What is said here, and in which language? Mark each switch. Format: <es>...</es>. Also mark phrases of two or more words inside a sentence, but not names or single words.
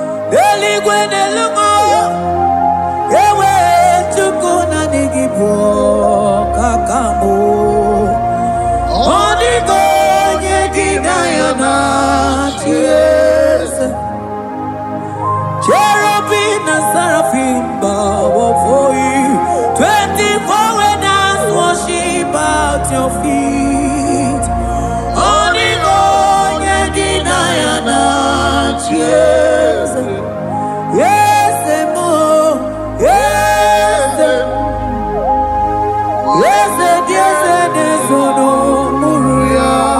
<ig>N'eluigwe n'elu ụwa, ewe Chukwu naanị gị bụ ọkaka m. Ọ dịghị onye gị na ya na-achị eze.</ig> <en>Cherubim and seraphim bow before you. Twenty-four elders worship at your feet.</en> <ig>Ọ dịghị onye gị na ya na-achị eze. Eze m, eze m. Eze dị eze na-eso n'okpuru ya.</ig>